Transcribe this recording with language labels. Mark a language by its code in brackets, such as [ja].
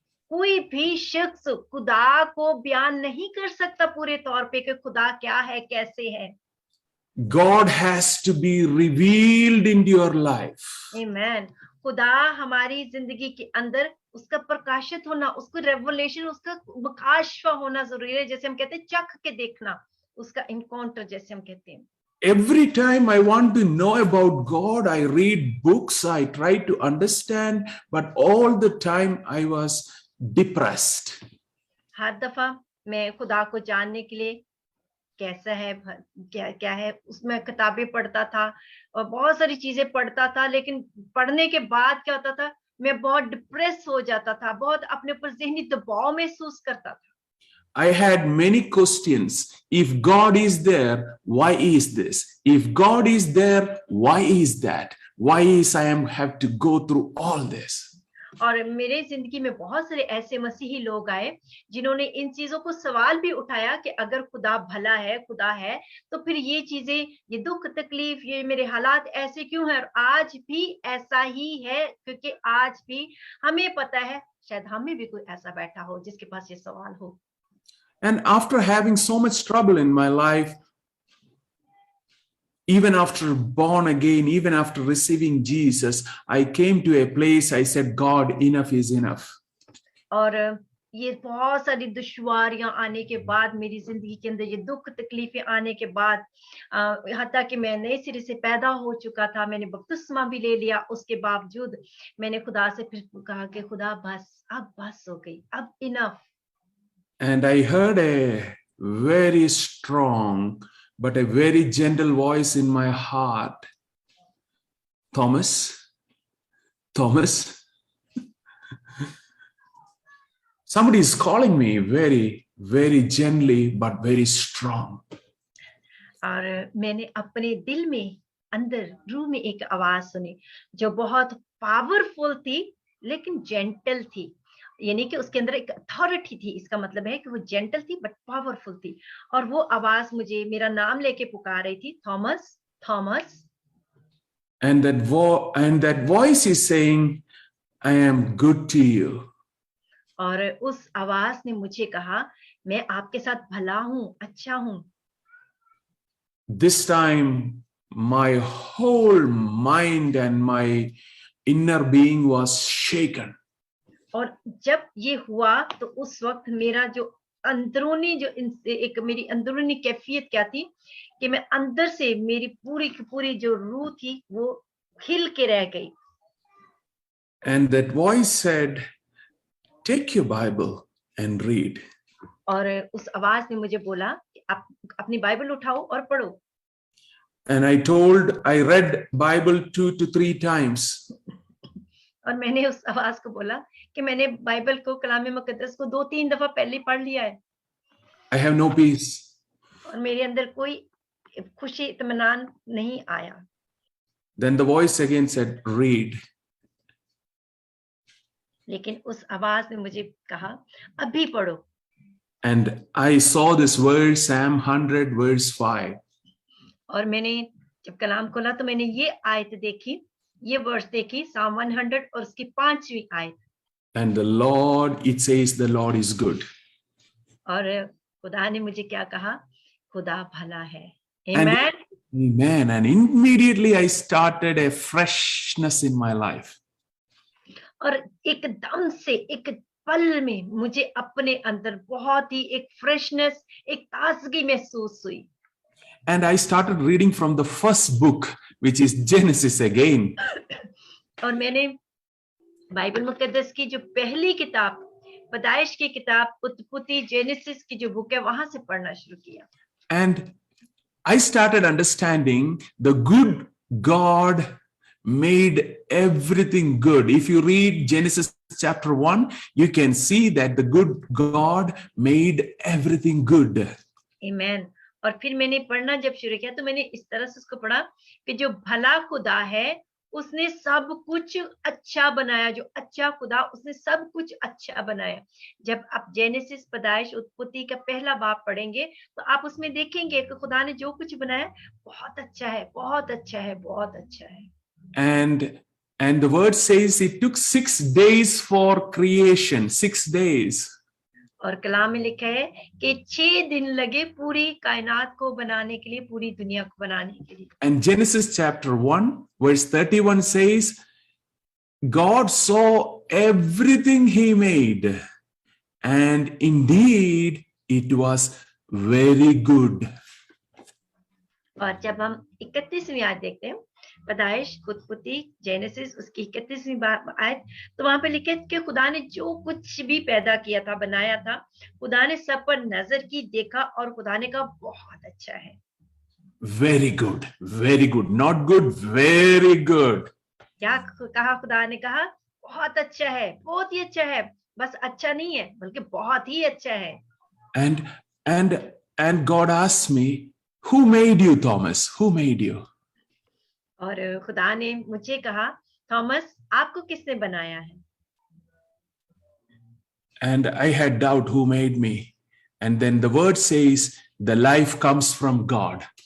[hi] कोई भी शख्स खुदा को बयान नहीं कर सकता पूरे तौर पे कि खुदा क्या है, कैसे है। [en] God has to be revealed in your life. Amen. [hi] खुदा हमारी जिंदगी के अंदर उसका प्रकाशित होना, उसको रेवलेशन, उसका मुकाशफा होना जरूरी है। जैसे हम कहते हैं चख के देखना, उसका इनकाउंटर जैसे हम कहते हैं। [en] Every time I want to know about God, I read books, I try to understand, but all the time I was depressed. [hi] हर दफा मैं खुदा को जानने के लिए कैसा है, क्या है, उसमें किताबें पढ़ता था और बहुत सारी चीजें पढ़ता था, लेकिन पढ़ने के बाद क्या होता था, मैं बहुत डिप्रेस हो जाता था, बहुत अपने ऊपर ज़हनी दबाव महसूस करता था। [en] I had many questions. If God is there, why is this? If God is there, why is that? Why is I have to go through all this? [hi] और मेरे जिंदगी में बहुत सारे ऐसे मसीही लोग आए जिन्होंने इन चीजों को सवाल भी उठाया कि अगर खुदा भला है, खुदा है, तो फिर ये चीजें, ये दुख तकलीफ, ये मेरे हालात ऐसे क्यों हैं? और आज भी ऐसा ही है, क्योंकि आज भी हमें पता है शायद हमें भी कोई ऐसा बैठा हो जिसके पास ये सवाल हो। [en] And after having so much trouble in my life, even after born again, even after receiving Jesus, I came to a place, I said, God, enough is enough. [hi] और ये बहुत सारी दुश्वारियां आने के बाद, मेरी जिंदगी के अंदर ये दुख तकलीफें आने के बाद, यहाँ तक कि मैं नए सिरे से पैदा हो चुका था, मैंने बपतिस्मा भी ले लिया, उसके बावजूद मैंने खुदा से फिर कहा कि खुदा बस, अब बस हो गई, अब enough. [en] And I heard a very strong but a very gentle voice in my heart. Thomas, somebody is calling me very, very gently but very strong. [hi] और मैंने अपने दिल में, अंदर रूह में एक आवाज सुनी जो बहुत पावरफुल थी लेकिन जेंटल थी, यानी कि उसके अंदर एक अथॉरिटी थी। इसका मतलब है कि वो जेंटल थी बट पावरफुल थी, और वो आवाज मुझे मेरा नाम लेके पुकार रही थी, Thomas, Thomas. [en] And that voice is saying, I am good to you. [hi] और उस आवाज ने मुझे कहा, मैं आपके साथ भला हूँ, अच्छा हूँ। [en] This time, my whole mind and my inner being was shaken. [hi] और जब ये हुआ तो उस वक्त मेरा जो अंदरूनी जो एक मेरी अंदरूनी कैफियत क्या थी कि मैं अंदर से मेरी पूरी की पूरी जो रूह थी वो हिल के रह गई। [en] And that voice said, take your Bible and read. [hi] और उस आवाज ने मुझे बोला कि आप अपनी बाइबल उठाओ और पढ़ो। [en] And I read Bible 2 to 3 times. [hi] और मैंने उस आवाज को बोला कि मैंने बाइबल को, कलाम मुकद्दस को 2-3 दफा पहले पढ़ लिया है। [en] I have no peace. [hi] और मेरे अंदर कोई खुशी, इत्मीनान नहीं आया। [en] Then the voice again said, read. [hi] लेकिन उस आवाज ने मुझे कहा, अभी पढ़ो। [en] And I saw this verse, Psalm 100 verse 5. [hi] और मैंने जब कलाम खोला तो मैंने ये आयत देखी, ये वर्स देखी, Psalm 100 और उसकी 5वीं आयत। [en] And the Lord, it says the Lord is good. [hi] और खुदा ने मुझे क्या कहा, खुदा भला है। [en] Amen. Amen. And immediately I started a freshness in my life. [hi] और एकदम से एक पल में मुझे अपने अंदर बहुत ही एक फ्रेशनेस, एक ताजगी महसूस हुई। [en] And I started reading from the first book, which is Genesis again. [hi] और मैंने बाइबल मुकद्दस की जो पहली किताब, पैदाइश की किताब, उत्पत्ति, जेनेसिस की जो बुक है, वहां से पढ़ना शुरू किया। [en] And I started understanding the good God made everything good. If you read Genesis chapter 1, you can see that the good God made everything good. Amen. [hi] और फिर मैंने पढ़ना जब शुरू किया तो मैंने इस तरह से उसको पढ़ा कि जो भला खुदा है उसने सब कुछ अच्छा बनाया, जो अच्छा खुदा उसने सब कुछ अच्छा बनाया। जब आप जेनेसिस, पैदाइश, उत्पत्ति का पहला बाब पढ़ेंगे तो आप उसमें देखेंगे कि खुदा ने जो कुछ बनाया बहुत अच्छा है, बहुत अच्छा है, बहुत अच्छा है। [en] And the word says it took 6 days for creation, 6 days. [hi] और कलाम में लिखा है कि 6 दिन लगे पूरी कायनात को बनाने के लिए, पूरी दुनिया को बनाने के लिए। [en] And Genesis chapter 1 verse 31 says, God saw everything he made, and indeed it was very good. [hi] और जब हम 31वीं आयत देखते हैं, पैदाइश, उत्पत्ति, जेनेसिस, उसकी 31वीं आयत, तो वहां पे लिखे कि खुदा ने जो कुछ भी पैदा किया था, बनाया था, खुदा ने सब पर नजर की, देखा और खुदा ने कहा बहुत अच्छा है। [en] Very good, very good, not good, very good. [hi] क्या कहा खुदा ने? कहा बहुत अच्छा है, बहुत ही अच्छा है, बस अच्छा नहीं है बल्कि बहुत ही अच्छा है। [en] And God asked me, who made you, Thomas? Who made you? [hi] और खुदा ने मुझे कहा, थॉमस आपको किसने बनाया है? [en] And I had doubt who made me. And then the word says the life comes from God.